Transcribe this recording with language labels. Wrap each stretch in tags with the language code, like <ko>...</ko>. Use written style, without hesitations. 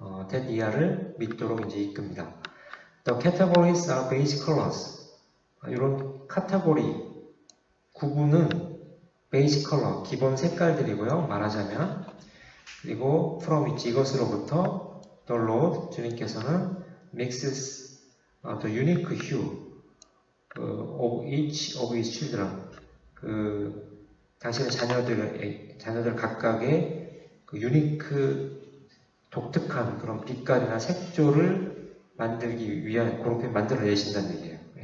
<en>that</en> <ko>이하를 믿도록 이제 이끕니다.</ko> <en>The categories are basic colors.</en> <ko>이런 카테고리 구분은</ko> <en>basic color</en> <ko>기본 색깔들이고요. 말하자면 그리고</ko> <en>from which</en> <ko>이것으로부터</ko> <en>the Lord</en> <ko>주님께서는</ko> <en>mixes the unique hue of each of his children.</en> <ko>당신의 자녀들 각각의 그 유니크 독특한 그런 빛깔이나 색조를 만들기 위한 그렇게 만들어내신다는 얘기예요.</ko>